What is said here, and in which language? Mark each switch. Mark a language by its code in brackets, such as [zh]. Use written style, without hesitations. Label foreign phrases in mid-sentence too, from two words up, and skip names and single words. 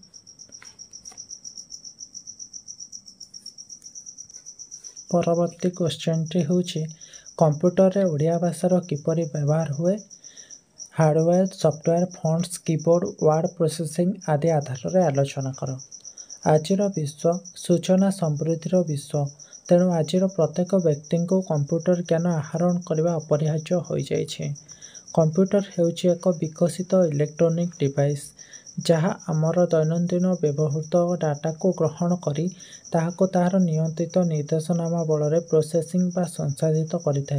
[or] ପରବର୍ତ୍ତୀ କ୍ୱେଶ୍ଚନ ଟି ହୋଉଛି କମ୍ପ୍ୟୁଟର ରେ ଓଡ଼ିଆ ଭାଷାର କିପରି ବ୍ୟବହାର ହୁଏ। [en] hardware software fonts keyboard word processing [or] ଆଦି ଆଧାର ରେ ଆଲୋଚନା କରୋ। ଆଜିର ବିଶ୍ୱ ସୂଚନା ସମୃଦ୍ଧିର ବିଶ୍ୱ। ତେଣୁ ଆଜିର ପ୍ରତ୍ୟେକ ବ୍ୟକ୍ତିଙ୍କୁ କମ୍ପ୍ୟୁଟର ଜ୍ଞାନ ଆହରଣ କରିବା ଅପରିହାର୍ଯ୍ୟ ହୋଇଯାଇଛି। କମ୍ପ୍ୟୁଟର ହେଉଛି ଏକ ବିକଶିତ ଇଲେକ୍ଟ୍ରୋନିକ୍ ଡିଭାଇସ୍, ଯାହା ଆମର ଦୈନନ୍ଦିନ ବ୍ୟବହୃତ ଡାଟାକୁ ଗ୍ରହଣ କରି ତାହାକୁ ତାହାର ନିୟନ୍ତ୍ରିତ ନିର୍ଦ୍ଦେଶନାମା ବଳରେ ପ୍ରୋସେସିଂ ବା ସଂସାଧିତ କରିଥାଏ।